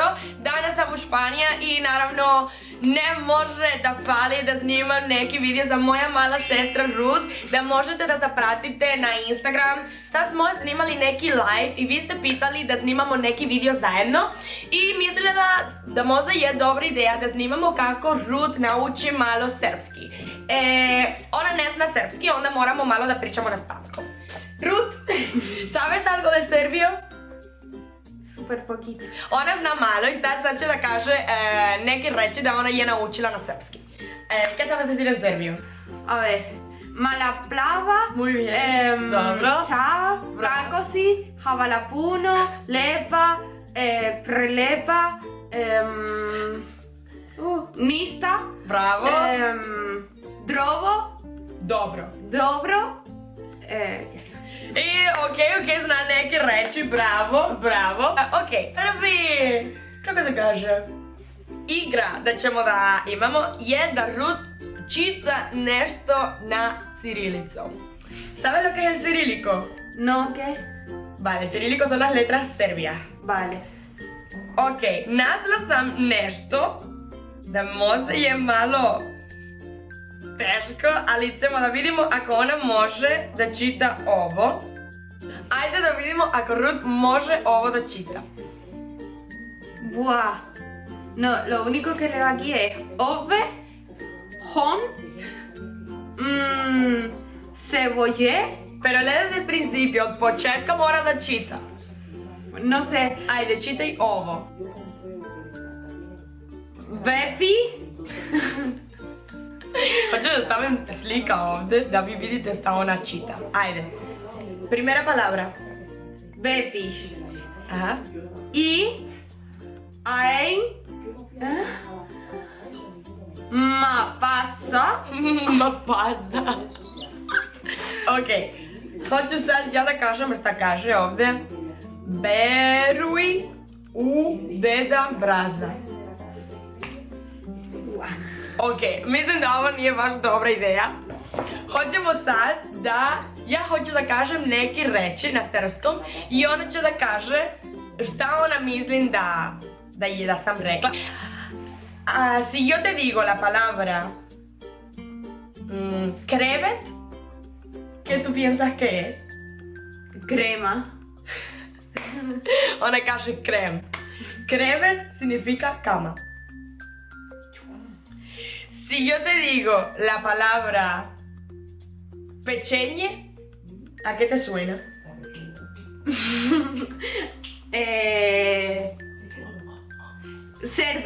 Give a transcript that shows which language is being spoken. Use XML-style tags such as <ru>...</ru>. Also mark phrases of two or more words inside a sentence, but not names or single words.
<sr>Danas sam u Španija i naravno ne može da fali da snimam neki video za moja mala sestra Ruth, da možete da zapratite na Instagram. Sad smo snimali neki live i vi ste pitali da snimamo neki video zajedno i mislila da možda je dobra ideja da snimamo kako Ruth nauči malo srpski. Ona ne zna srpski, onda moramo malo da pričamo na španskom.</sr> <es>Ruth, sabes algo de serbio? Super poquito.</es> <sr>Ona zna malo i sad će da kaže neke reči da ona je naučila na srpski.</sr> <es>¿Qué sabes decir en serbio? A ver,</es> <sr>mala plava.</sr> <es>Muy bien.</es> <sr>Dobro. Čao, brankosi, hvala puno, lepa, prelepa, nista. Bravo. Drovo. Dobro. Dobro. I ok, zna neke reči, bravo. Ok, prvi, kako se kaže, igra da ćemo da imamo je da Ruth čita nešto na cirilicu.</sr> <es>¿Sabes lo que es el cirílico? No, ¿qué? Vale, cirílico son las letras serbias. Vale.</es> <sr>Ok, nazla sam nešto da možda je malo teško, ali ćemo da vidimo ako ona može da čita ovo. Ajde da vidimo ako Ruth može ovo da čita. Buah.</sr> <es>No, lo único que leo aquí es ove, hon, cebolle. Pero lee desde el principio,</es> <sr>od početka mora da čita.</sr> <es>No sé,</es> <sr>Ajde, čitaj ovo. bepi. Hoću da stavim slika ovde da vi vidite šta ona čita. Ajde.</sr> <es>Primera palabra. Bepi. Aha. I ein ma pasa. Ma paza. Ok.</es> <sr>Hoću sad ja da kažem šta kaže ovde. Beruj u deda braza. Ok, mislim da ovo nije baš dobra ideja. Hoćemo sad da, ja hoću da kažem neki reči na srpskom i ona će da kaže šta ona mislim da sam rekla.</sr> <es>Si yo te digo la palabra krevet, ¿qué tú piensas que es? Crema. Ona kaže krem. Krevet significa cama. Si yo te digo la palabra pequeñe, ¿a qué te suena? Cerdo.</es>